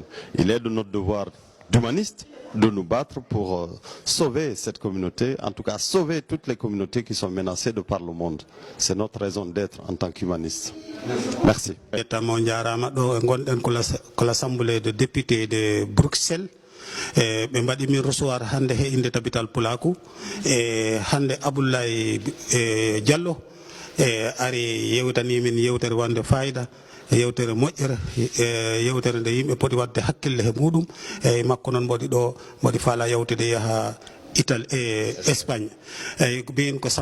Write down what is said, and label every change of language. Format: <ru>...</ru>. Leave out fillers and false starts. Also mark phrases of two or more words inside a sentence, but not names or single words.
<fr>Il est de notre devoir d'humaniste de nous battre pour sauver cette communauté, en tout cas sauver toutes les communautés qui sont menacées de par le monde. C'est notre raison d'être en tant qu'humaniste. Merci. L'Assemblée de députés de Bruxelles.</fr> <ff>Ɓe mbaɗi min recevoir hande he inde tabital pulaku hande Abdoulaye Diallo ari yewtani min yewtere wande fayida yewtere moƴƴere yewtere nde yimɓe poti wadde hakkille he muɗum eyyi makko noon mboɗi faala yewtude yaha Italie e Espagne eyyi mbiyen ko</ff>